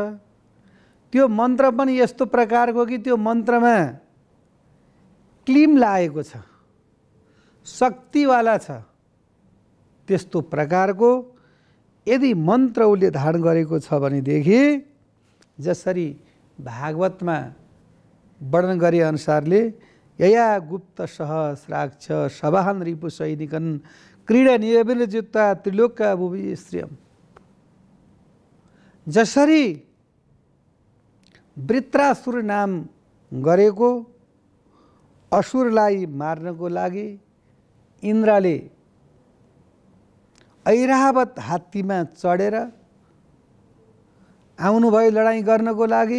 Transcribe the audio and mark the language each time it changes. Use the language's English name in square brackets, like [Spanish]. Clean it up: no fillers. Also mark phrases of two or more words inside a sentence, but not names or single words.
[Nepali] त्यो मन्त्र पनि यस्तो प्रकारको कि त्यो मन्त्रमा क्लिम लागेको छ, शक्तिवाला छ। त्यस्तो प्रकारको यदि मन्त्र उसले धारण गरेको छ भनेदेखि जसरी भागवतमा वर्णन गरे अनुसारले [Sanskrit] यया गुप्त सहस्राक्ष सभान रिपु सैनिकन क्रीडा नियमितयुक्ता त्रिलोका भुवि श्रियम, [Nepali] जसरी वृत्रासुर नाम गरेको असुरलाई मार्नको लागि इन्द्रले ऐरावत हात्तीमा चढेर आउनुभयो लडाईँ गर्नको लागि।